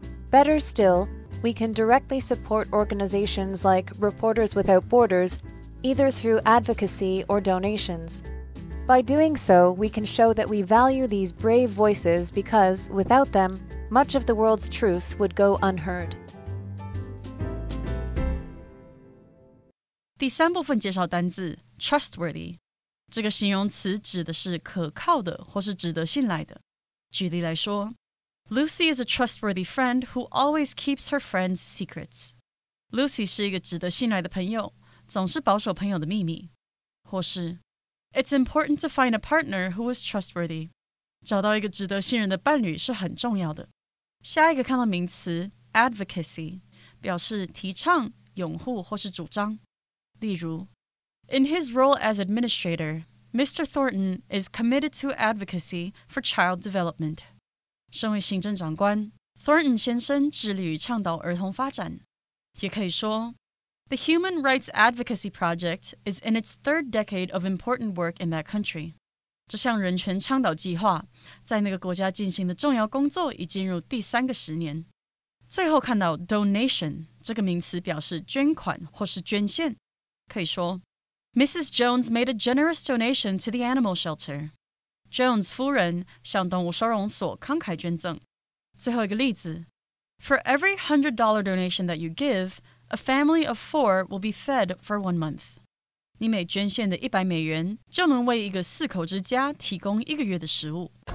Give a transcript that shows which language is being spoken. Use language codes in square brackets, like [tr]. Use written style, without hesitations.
[en] Better still, we can directly support organizations like Reporters Without Borders, either through advocacy or donations. By doing so, we can show that we value these brave voices because, without them, much of the world's truth would go unheard. [zh] 第三部分介绍单字 trustworthy， 这个形容词指的是可靠的或是值得信赖的。举例来说 [en] Lucy is a trustworthy friend who always keeps her friends' secrets. [zh] Lucy 是一个值得信赖的朋友，总是保守朋友的秘密。或是 [en] It's important to find a partner who is trustworthy. [zh] 找到一个值得信任的伴侣是很重要的。下一个看到名词 advocacy， 表示提倡、拥护或是主张。例如 [en] In his role as administrator, Mr. Thornton is committed to advocacy for child development. [zh] 身为行政长官 Thornton 先生致力于倡导儿童发展。也可以说 [en] The Human Rights Advocacy Project is in its third decade of important work in that country. [zh] 这项人权倡导计划在那个国家进行的重要工作已进入第3个10年。最后看到 donation 这个名词表示捐款或是捐献，可以说 Mrs. [en] Jones made a generous donation to the animal shelter. [zh] Jones 夫人向动物收容所慷慨捐赠。最后一个例子 [en] For every $100 donation that you give, a family of 4 will be fed for 1 month. [zh] 你每捐献的$100就能为一个4口之家提供1个月的食物。